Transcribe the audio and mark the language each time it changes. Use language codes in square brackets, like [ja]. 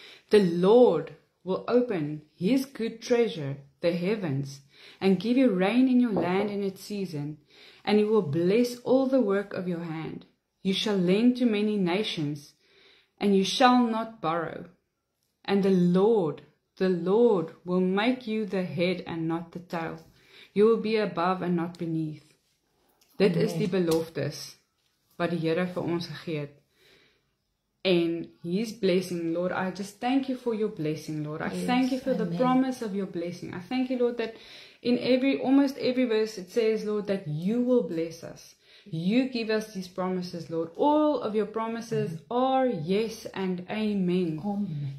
[en] The Lord will open His good treasure, the heavens, and give you rain in your land in its season, and He will bless all the work of your hand. You shall lend to many nations, and you shall not borrow. And the Lord will make you the head and not the tail. You will be above and not beneath. [af] Dit is die beloftes wat die Here vir ons gegee het. [en] And His blessing, Lord, I just thank you for your blessing, Lord. I thank you for the promise of your blessing. I thank you, Lord, that in almost every verse it says, Lord, that you will bless us. You give us these promises, Lord. All of your promises are yes and amen.